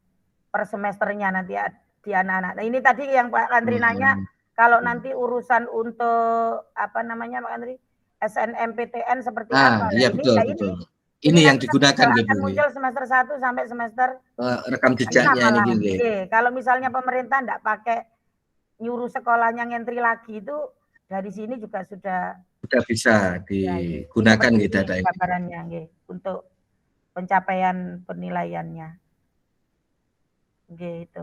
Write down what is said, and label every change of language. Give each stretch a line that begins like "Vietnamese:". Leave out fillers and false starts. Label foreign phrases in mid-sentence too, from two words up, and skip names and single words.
Indonesian: Per semesternya nanti di anak-anak. Nah ini tadi yang Pak Andri nanya Kalau nanti urusan untuk apa namanya Pak Andri, SNMPTN seperti Ah, apa? Nah, iya ini betul ya betul. ini Ini yang nanti digunakan akan gitu nggih. muncul semester 1 sampai semester Rekam 6 jejaknya malah.
Javanese: niki nggih.
Indonesian: Nggih, kalau misalnya pemerintah enggak pakai nyuruh sekolahnya ngentri lagi itu dari sini juga sudah Sudah bisa ya ini digunakan seperti gitu data ini ini. gambarannya nggih untuk pencapaian penilaiannya. Nggih itu.